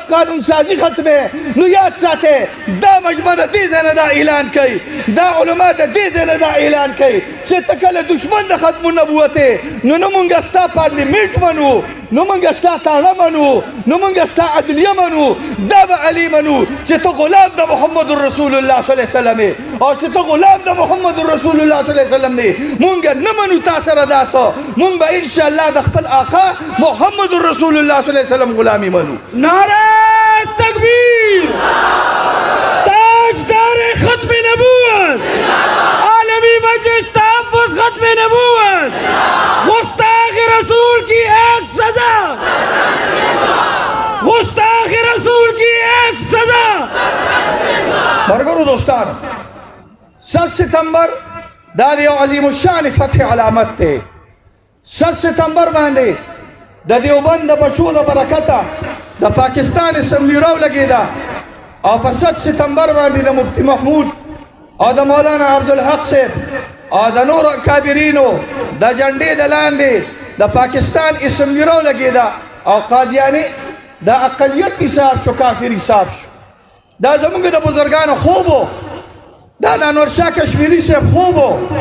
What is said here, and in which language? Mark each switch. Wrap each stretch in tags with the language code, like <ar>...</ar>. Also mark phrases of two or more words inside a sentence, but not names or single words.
<ps>قانون سازي ختمې نو یاد ساتئ دا مجمع د دې ځای نه دا اعلان کوي دا علما د دې ځای نه دا اعلان کوي چې ته کله دشمن د ختم النبوت یې نو موږ ستا پارلیمنټ منو نو موږ ستا تاړه منو نو موږ ستا عدلیه منو دا به علي منو چې ته غلام د</ps> <ar>محمد رسول الله صلی الله علیه وسلم</ar> <ps>او چې ته غلام د</ps> <ar>محمد رسول الله صلی الله علیه وسلم</ar> <ps>موږ نه منو تا سره داسو موږ به</ps> <ar>ان شاء الله</ar> <ps>د خپل آقا</ps> <ar>محمد رسول الله صلی الله علیه وسلم</ar> <ps>غلامی منو.</ps> <ur>نعرہ تکبیر تاجدار ختم نبوت عالمی مجلس تحفظ ختم نبوت گستاخ رسول کی ایک سزا گستاخ رسول کی ایک سزا.</ur> <ps>برگرو دوستان 7 ستمبر دا یو عظیم الشان فتح علامت ته 7 ستمبر باندې د دیوبند د بچو د برکته د پاکستان اسمبلی راو لګیدا او په 7 ستمبر باندې د مفتی محمود او د مولانا عبدالحق صاحب او د نور کابرینو د جنډې د لاندې د پاکستان اسمبلی راو لګیدا او قادیانی د اقلیت حساب شو کافر حساب شو دا زمونږ د بزرګانو خوبو دا د انورشاه کشمیری صاحب خوبو</ps>